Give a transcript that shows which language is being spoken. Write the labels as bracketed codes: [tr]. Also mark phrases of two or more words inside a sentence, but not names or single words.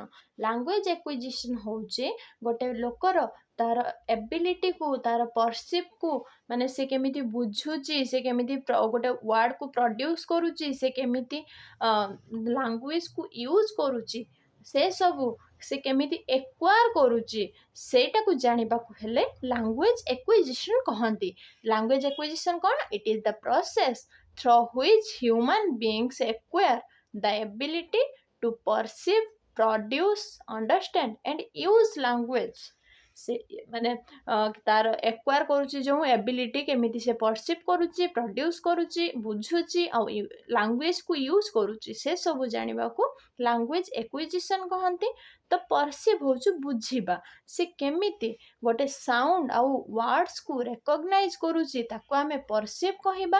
[en] language acquisition [or] ହେଉଛି ଗୋଟେ ଲୋକର ତାର ଏବିଲିଟିକୁ, ତାର ପରସିପ୍କୁ, ମାନେ ସେ କେମିତି ବୁଝୁଛି, ସେ କେମିତି ଗୋଟେ ୱାର୍ଡ଼କୁ ପ୍ରଡ୍ୟୁସ୍ କରୁଛି, ସେ କେମିତି ଲାଙ୍ଗୁଏଜକୁ ୟୁଜ୍ କରୁଛି, ସେସବୁ ସେ କେମିତି ଏକ୍ୱାର କରୁଛି, ସେଇଟାକୁ ଜାଣିବାକୁ ହେଲେ [en] language acquisition [or] କହନ୍ତି। [en] language acquisition କ'ଣ? it is the process through which human beings acquire the ability to perceive, produce, understand and use language। [or] ସେ ମାନେ ତାର ଏକ୍ୱାର କରୁଛି ଯେଉଁ ଏବିଲିଟି, କେମିତି ସେ ପରସିଭ୍ କରୁଛି, ପ୍ରଡ୍ୟୁସ୍ କରୁଛି, ବୁଝୁଛି ଆଉ ଲାଙ୍ଗୁଏଜକୁ ୟୁଜ୍ କରୁଛି, ସେସବୁ ଜାଣିବାକୁ [en] language acquisition [or] କହନ୍ତି। ତ ପରସିଭ୍ ହେଉଛି ବୁଝିବା। ସେ କେମିତି ଗୋଟେ ସାଉଣ୍ଡ ଆଉ ୱାର୍ଡ଼ସକୁ ରେକଗ୍ନାଇଜ୍ କରୁଛି, ତାକୁ ଆମେ ପରସିଭ୍ କହିବା।